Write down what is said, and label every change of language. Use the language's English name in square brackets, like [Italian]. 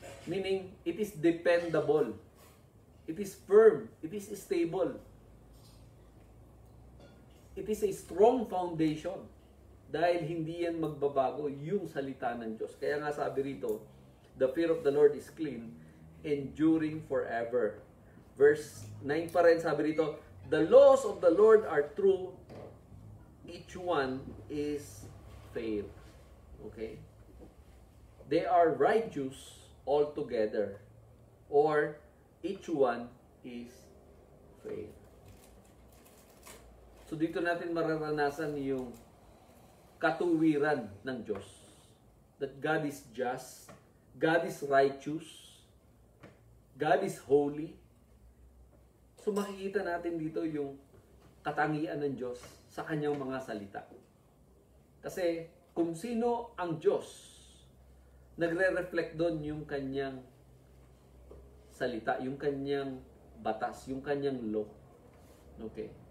[English] Meaning, it is dependable. It is firm. It is stable. It is a strong foundation. [Filipino] Dahil hindi yan magbabago yung salita ng Diyos. Kaya nga sabi rito, [English] the fear of the Lord is clean, enduring forever. Verse 9 [Filipino] pa rin sabi rito, [English] the laws of the Lord are true, each one is fair. Okay? They are righteous altogether, or each one is fair. [Filipino] So dito natin mararanasan yung katuwiran ng Diyos. [English] That God is just, God is righteous, God is holy. [Filipino] So makikita natin dito yung katangian ng Diyos sa kanyang mga salita. Kasi kung sino ang Diyos, nagre-reflect doon yung kanyang salita, yung kanyang batas, yung kanyang law. Okay?